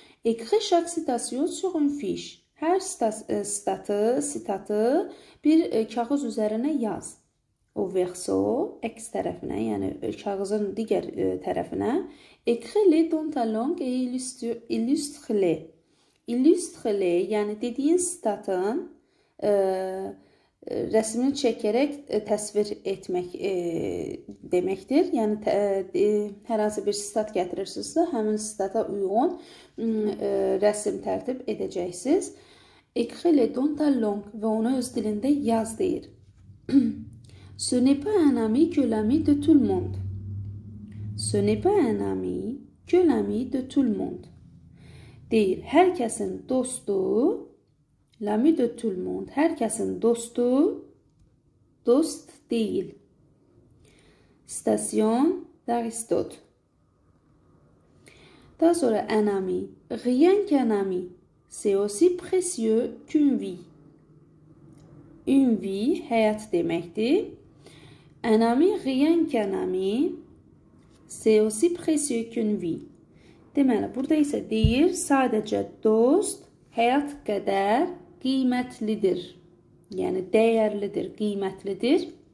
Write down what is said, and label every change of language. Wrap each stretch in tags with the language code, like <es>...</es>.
<fr>Écris chaque citation sur une fiche.</fr> <az>Hər sitatı bir kağız üzərinə yaz.</az> <fr>O verso,</fr> <az>əks tərəfinə, yəni kağızın digər tərəfinə.</az> <fr>Écris-les dans ta langue et illustre-les.</fr> <az>Illustre-les, yəni dediyin statın rəsmini çəkərək təsvir etmək deməkdir. Yəni hər hansı bir stat gətirirsinizsə, həmin stata uyğun rəsm tərtib edəcəksiniz.</az> <fr>Écris-les dans ta langue</fr> <az>və onu öz dilində yaz deyir.</az> <fr>Ce n'est pas un ami que l'ami de tout le monde. Ce n'est pas un ami que l'ami de tout le monde.</fr> <az>Deyir, hər kəsin dostu,</az> <fr>l'ami de tout le monde,</fr> <az>hər kəsin dostu, dost deyil.</az> <fr>Station d'Aristote.</fr> <az>Daha sonra</az> <fr>un ami. Rien qu'un ami. C'est aussi précieux qu'une vie. Une vie,</fr> <az>həyat deməkdir.</az> <fr>Un ami, rien qu'un ami, c'est aussi précieux qu'une vie.</fr> <az>Deməli, burada isə deyir, sadəcə dost, həyat qədər qiymətlidir. Yəni, dəyərlidir, qiymətlidir.</az>